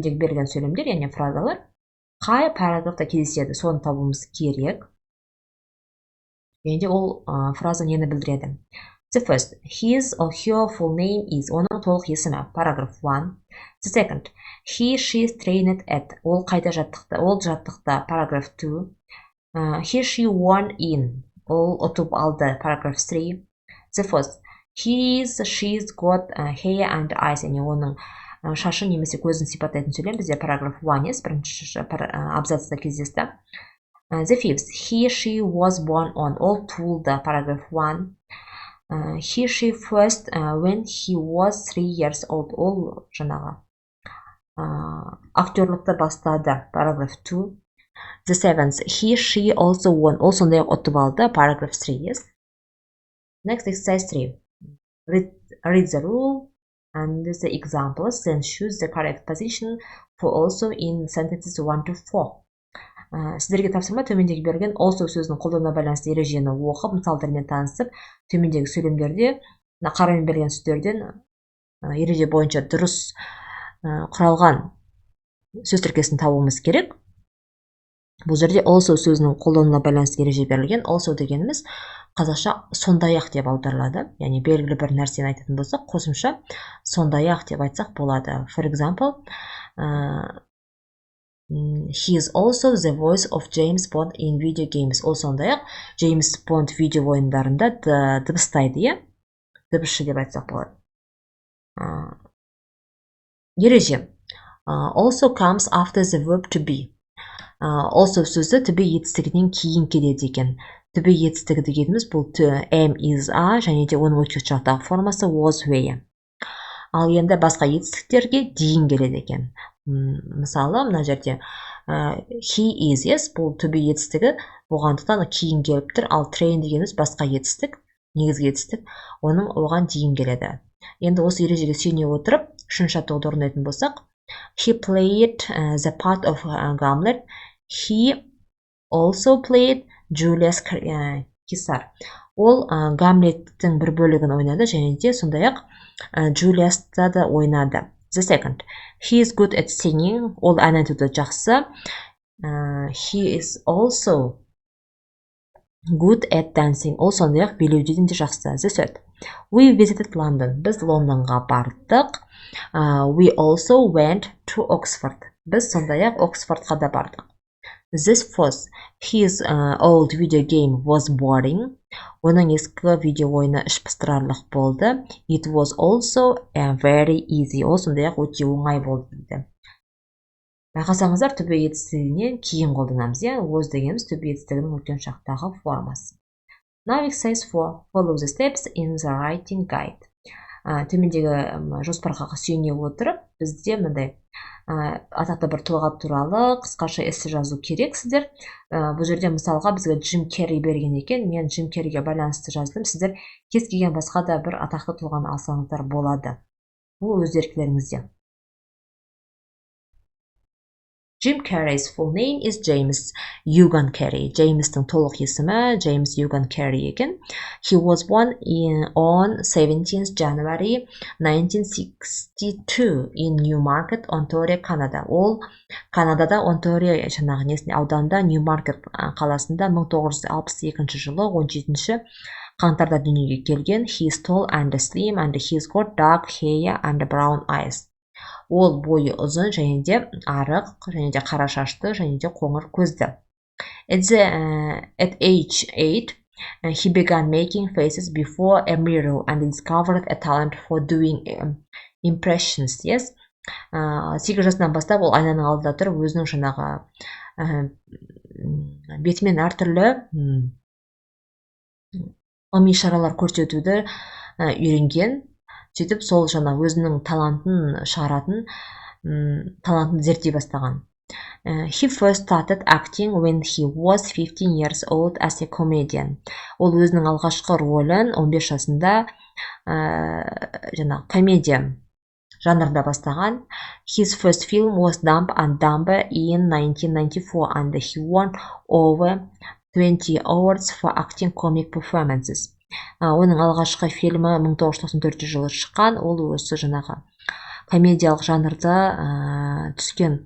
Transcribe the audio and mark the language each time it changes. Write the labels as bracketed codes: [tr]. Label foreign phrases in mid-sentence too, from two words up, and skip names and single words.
[kk] Төмендегі берілген сөйлемдер, яғни фразалар. қай параграфта кездеседі, соны табуымыз керек. Және де ол фраза нені білдіреді? [en] The first, his or her full name is, [kk] оның толық есімі, [en] paragraph 1. The second, he, she trained at, [kk] ол қайда жаттықты, ол жаттықты, [en] paragraph 2. He, she won in, [kk] ол ұтып алды, [en] paragraph 3. The first, his, she's got hair and eyes, [kk] яғни оның шашы немесе көзін сипаттайтын сөйлем бізде paragraph 1 бірінші абзацта кездесті. [en] The fifth, he, she was born on, [kk] ол туылды, [en] paragraph 1. He, she first when he was 3 years old, [kk] ол жаңағы актерлікті бастады, [en] paragraph 2. The seventh, he, she also won, [kk] ол сондай ұтып алды, [en] paragraph 3, yes. Next, exercise 3. Read the rule and the examples, then choose the correct position for also in sentences 1 to 4. [kk] Сіздерге тапсырма төмендегі берген also сөзінің қолдануына байланысты ережені оқып, мысалдармен танысып, төмендегі сөйлемдерде қарамен берген сөздерден ереже бойынша дұрыс құралған сөз тіркесін табуымыз керек. Бұл жерде also сөзінің қолдануына байланысты ереже берілген. Also дегеніміз қазақша сондай-ақ деп аударылады. Яғни белгілі бір нәрсені айтатын болсақ, қосымша сондай-ақ деп айтсақ болады. [en] For example, he is also the voice of James Bond in video games. [kk] Ол сондай-ақ James Bond видео ойындарында дыбыстайды, дыбысшы деп айтсақ болады. Ереже. [en] Also comes after the verb to be. [kk] Also сөзі [en] to be [kk] етістігінен кейін келеді екен. [en] To be [kk] етістігі дегеніміз бұл [en] am, is, are, [kk] және де оның өткен шақтағы формасы [en] was, were. [kk] Ал енді басқа етістіктерге дейін келеді екен. Мысалы, мына жерде [en] he is, yes, [kk] бұл to be етістігі болғандықтан кейін келіп тұр, ал train дегеніміз басқа етістік, негізгі етістік, оның оған дейін келеді. Енді осы ережеге сүйене отырып, үшінші жаттығуды орындайтын болсақ, [en] he played the part of Hamlet. He also played Julius Caesar. [kk] Ол Гамлеттің бір бөлігін ойнады, және де сондай-ақ Джулиаста да ойнады. [en] The second, he is good at singing. [kk] Ол ән айтуды жақсы. [en] He is also good at dancing. [kk] Ол сондай-ақ билеуден де жақсы. [en] The third, we visited London. [kk] Біз Лондонға бардық. [en] We also went to Oxford. [kk] Біз сондай-ақ Оксфордқа да бардық. [en] This fourth, his old video game was boring. [kk] Оның ескі видео ойыны ішпыстырарлық болды. [en] It was also very easy. [kk] Ол сондай-ақ өте оңай болды дейді. Байқасаңыздар, [en] to be [kk] етістігінен кейін қолданамыз. Was дегеніміз [en] to be [kk] етістігінің өткен шақтағы формасы. [en] Now exercise 4. Follow the steps in the writing guide. [kk] Төмендегі жоспарға сүйене отырып, бізде мындай атақты бір тұлға туралы қысқаша эссе жазу керек сіздер. Бұл жерде мысалға бізге Джим Керри берген екен. Мен Джим Керриге байланысты жаздым. Сіздер кез келген басқа да бір атақты тұлғаны алсаңыздар болады. Бұл өз еркілеріңізде. [en] Jim Carrey's full name is James Ewan Carrey. [kk] James'тің толық есімі James Ewan Carrey екен. [en] He was born on 17th January 1962 in Newmarket, Ontario, Canada. [kk] Ол Канадада Онтарио ауданында Ньюмаркет қаласында 1962 жылы 17 қаңтарда дүниеге келген. [en] He is tall and slim and he's got dark hair and brown eyes. [kk] Ол бойы ұзын, және де арық, және де қара шашты, және де қоңыр көзді. [en] At age 8, he began making faces before a mirror and discovered a talent for doing impressions. Yes? [kk] 8 жасынан бастап ол айнаның алдында тұрып, өзінің жаңағы бетімен әртүрлі ишаралар көрсетуді үйренген. Сөйтіп, сол жаңа өзінің талантын шығаратын, талантын зерттей бастаған. [en] He first started acting when he was 15 years old as a comedian. [kk] Ол өзінің алғашқы рөлін 15 жасында жаңа комедия жанрында бастаған. [en] His first film was Dumb and Dumber in 1994 and he won over 20 awards for acting comic performances. [kk] Оның алғашқы фильмі 1994 жылы шыққан. Ол осы жаңағы комедиялық жанрда түскен